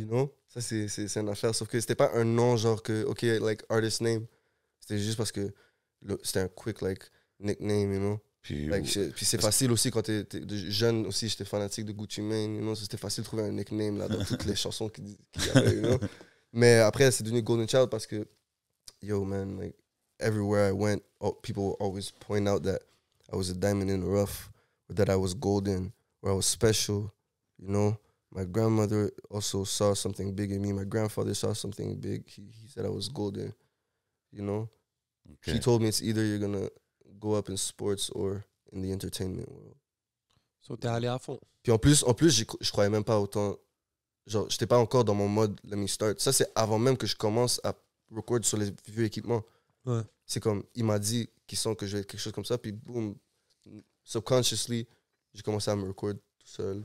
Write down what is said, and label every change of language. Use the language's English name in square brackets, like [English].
[English] You know? [French] Ça, c'est une affaire. Sauf que c'était pas un nom genre que, OK, [English] like, artist name. [French] C'était juste parce que c'était un quick, [English] like, nickname, you know? [French] Puis, Like, puis c'est facile aussi quand t'es jeune aussi, j'étais fanatique de Gucci Mane, [English] you know? [French] C'était facile de trouver un nickname là, dans toutes les chansons qu'il y avait, [English] you know? [French] Mais après, c'est devenu Golden Child parce que, [English] yo, man, like, everywhere I went, people always point out that I was a diamond in the rough, or that I was golden, or I was special, you know? My grandmother also saw something big in me. My grandfather saw something big. He said I was golden, you know? OK. He told me it's either you're going to go up in sports or in the entertainment world. [French] So, t'es allé à fond. Puis en plus je croyais même pas autant. Genre, j'étais pas encore dans mon mode [English] let me start. [French] Ça, c'est avant même que je commence à record sur les vieux équipements. Ouais. C'est comme, il m'a dit qu'il sent que je vais être quelque chose comme ça. Puis boom, subconsciously, j'ai commencé à me record tout seul.